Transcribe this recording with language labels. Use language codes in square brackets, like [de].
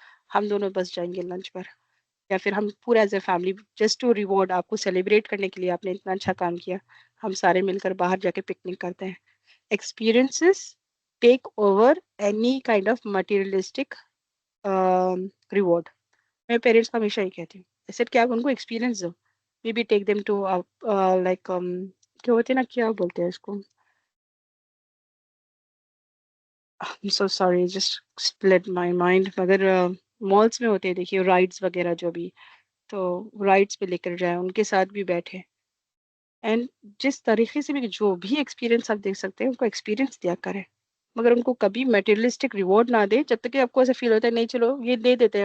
[ur] ہم دونوں بس جائیں گے لنچ پر، یا پھر ہم پورا [en] as a family just to reward [ur] آپ کو سیلیبریٹ کرنے کے لیے آپ نے اتنا اچھا کام کیا، ہم سارے مل کر باہر جا کے پکنک کرتے ہیں۔ [en] Experiences take over any kind of materialistic reward. [ur] میں پیرنٹس کو ہمیشہ یہ کہتی ہوں، ایسے کہ آپ ان کو experience do, [en] maybe take them to like [ur] کیا ہوتے ہیں نا, کیا بولتے ہیں اس کو, [en] I'm so sorry, just split my mind. [ur] مگر مالس میں ہوتے ہیں دیکھیے رائڈس وغیرہ جو بھی, تو رائڈس پہ لے کر جائیں, ان کے ساتھ بھی بیٹھے, اینڈ جس طریقے سے بھی جو بھی ایکسپیرینس آپ دیکھ سکتے ہیں ان کو ایکسپیرینس دیا کریں, مگر ان کو کبھی میٹیریلسٹک ریوارڈ نہ دے جب تک کہ آپ کو ایسا فیل ہوتا ہے نہیں چلو یہ دے دیتے ہیں.